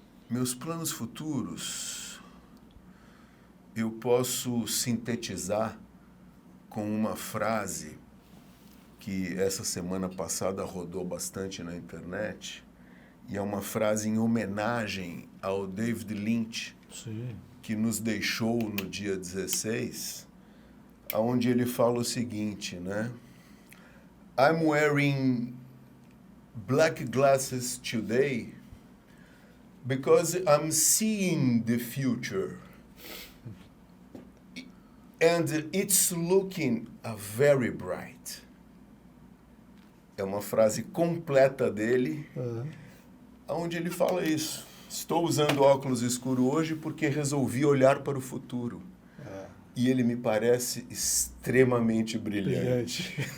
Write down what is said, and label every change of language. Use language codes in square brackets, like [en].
[pt] Meus planos futuros, eu posso sintetizar com uma frase que essa semana passada rodou bastante na internet, e é uma frase em homenagem ao David Lynch, Sim. que nos deixou no dia 16, onde ele fala o seguinte, né? [en] I'm wearing black glasses today because I'm seeing the future. And it's looking very bright. [pt] É uma frase completa dele, onde ele fala isso. Estou usando óculos escuros hoje porque resolvi olhar para o futuro. E ele me parece extremamente brilhante.